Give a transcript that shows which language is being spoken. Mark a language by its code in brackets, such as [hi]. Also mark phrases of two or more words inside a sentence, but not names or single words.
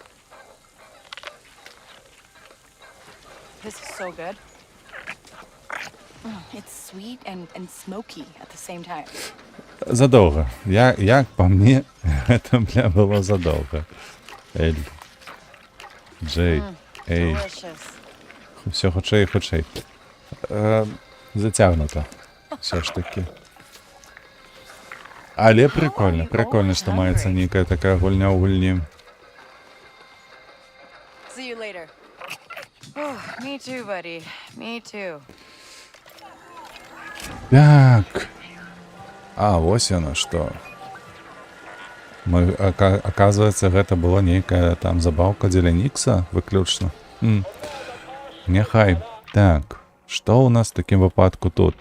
[en] This is so good. It's sweet and smoky at the same time. [ru] Задолго. Як по мне, это, бля, было задолго. Эль. Джей. Эй. [en] Delicious. [be] Все хутчэй і хутчэй. Зацягнута. [uk] Все ж таки. Але прикольно. [be] Прикольно, што маецца нейкая такая гульня ў гульні. [en] See you later. Oh, me too, buddy. Me too. [be] Так. А, вось яно што. Мы, оказывается, гэта была нейкая там забаўка дзеля Нікса выключна. Няхай. Так. Што ў нас в такім выпадку тут?